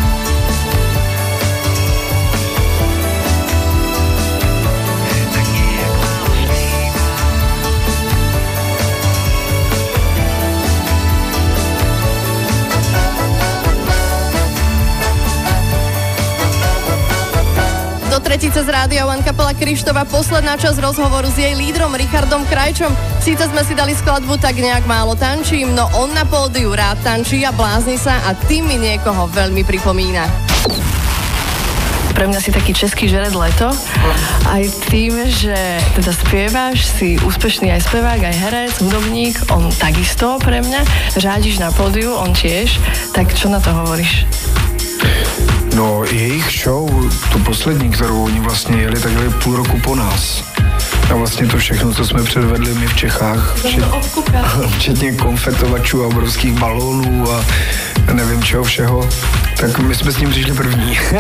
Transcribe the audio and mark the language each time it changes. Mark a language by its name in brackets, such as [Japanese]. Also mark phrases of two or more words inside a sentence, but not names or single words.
[Czech] Taky jak málo zpívám. [Slovak] Do tretice z Rádia One kapela Krištofa, posledná časť rozhovoru s jej lídrom Richardom Krajčom. Síce sme si dali skladbu Tak nejak málo tančím, no on na pódiu rád tančí a blázni sa a tým mi niekoho veľmi pripomína. Pre mňa si taký český Jared Leto, aj tým, že teda spievaš, si úspešný aj spevák, aj herec, hudobník, on takisto pre mňa, řádíš na pódiu, on tiež, tak čo na to hovoríš? [Czech] No, jejich show, tu poslední, kterou oni vlastně jeli, tak jeli půl roku po nás. A vlastně to všechno, co jsme předvedli my v Čechách, včetně konfetovačů a obrovských balónů a nevím čeho všeho, tak my jsme s ním přišli první.